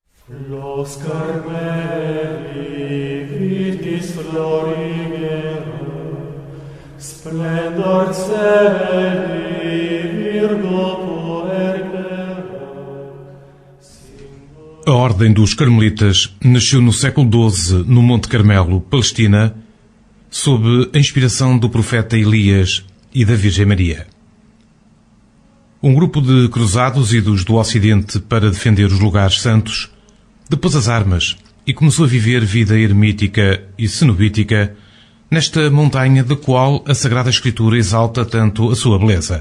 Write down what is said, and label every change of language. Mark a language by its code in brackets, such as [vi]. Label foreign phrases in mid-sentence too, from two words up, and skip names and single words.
[la] Los Carmeli vitis florigere, splendor celi virgo puerpera. [pt] A Ordem dos Carmelitas nasceu no século XII, no Monte Carmelo, Palestina, sob a inspiração do profeta Elias e da Virgem Maria. Um grupo de cruzados idos do Ocidente para defender os lugares santos depôs as armas e começou a viver vida eremítica e cenobítica nesta montanha da qual a Sagrada Escritura exalta tanto a sua beleza.